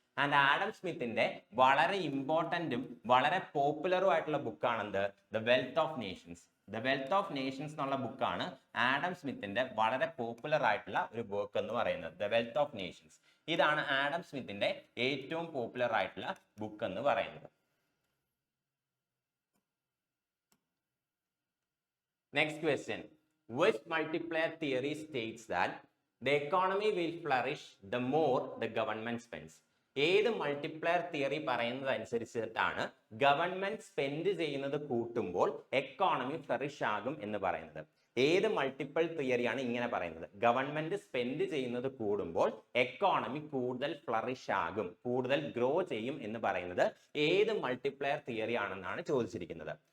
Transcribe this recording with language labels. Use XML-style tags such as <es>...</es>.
<ml>And Adam സ്മിത്തിന്റെ വളരെ ഇമ്പോർട്ടന്റും വളരെ പോപ്പുലറും ആയിട്ടുള്ള ബുക്കാണെന്ത്, the wealth of Nations. The wealth of Nations എന്നുള്ള ബുക്കാണ് ആഡം സ്മിത്തിന്റെ വളരെ പോപ്പുലർ ആയിട്ടുള്ള ഒരു ബുക്ക് എന്ന് പറയുന്നത്. ദ വെൽത്ത് ഓഫ് നേഷൻസ്, ഇതാണ് ആഡം സ്മിത്തിന്റെ ഏറ്റവും പോപ്പുലർ ആയിട്ടുള്ള ബുക്ക് എന്ന് പറയുന്നത്.</ml> <en>Next question, which multiplier theory states that the economy will flourish the more the government spends?</en> <ml>ഏത് മൾട്ടിപ്ലയർ തിയറി പറയുന്നത് അനുസരിച്ചിട്ടാണ് ഗവൺമെന്റ് സ്പെൻഡ് ചെയ്യുന്നത് കൂട്ടുമ്പോൾ എക്കോണമി ഫ്ലറിഷ് ആകും എന്ന് പറയുന്നത്? ഏത് മൾട്ടിപ്പിൾ തിയറിയാണ് ഇങ്ങനെ പറയുന്നത്, ഗവൺമെന്റ് സ്പെൻഡ് ചെയ്യുന്നത് കൂടുമ്പോൾ എക്കോണമി കൂടുതൽ ഫ്ലറിഷ് ആകും, കൂടുതൽ ഗ്രോ ചെയ്യും എന്ന് പറയുന്നത് ഏത് മൾട്ടിപ്ലയർ തിയറി ആണെന്നാണ് ചോദിച്ചിരിക്കുന്നത്?</ml>